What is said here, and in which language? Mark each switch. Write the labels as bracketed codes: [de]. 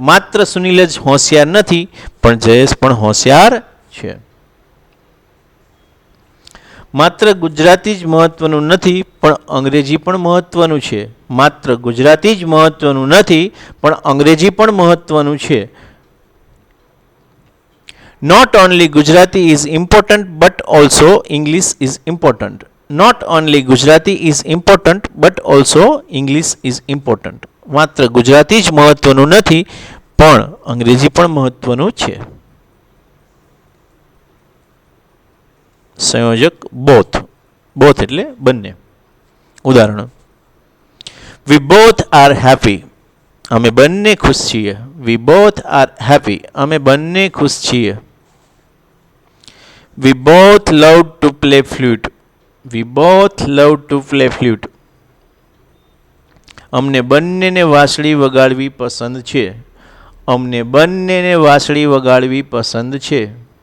[gu] માત્ર સુનિલ જ હોશિયાર નથી, પણ જયેશ પણ હોશિયાર છે. માત્ર ગુજરાતી જ મહત્વનું નથી, પણ અંગ્રેજી પણ મહત્વનું છે. માત્ર ગુજરાતી જ મહત્વનું નથી, પણ અંગ્રેજી પણ મહત્વનું છે. [en] Not only Gujarati is important, but also English is important. Not only Gujarati is important, but also English is important. [gu] માત્ર ગુજરાતી જ મહત્વનું નથી, પણ અંગ્રેજી પણ મહત્વનું છે. સંયોજક બોથ. બોથ એટલે બંને. ઉદાહરણ: [en] We both are happy. [gu] અમે બંને ખુશ છીએ. [en] We both are happy. [gu] અમે બંને ખુશ છીએ. [en] We both love to play flute. We both love to play flute. [gu] અમને બંનેને વાંસળી વગાડવી પસંદ છે. અમને બંનેને વાંસળી વગાડવી પસંદ છે.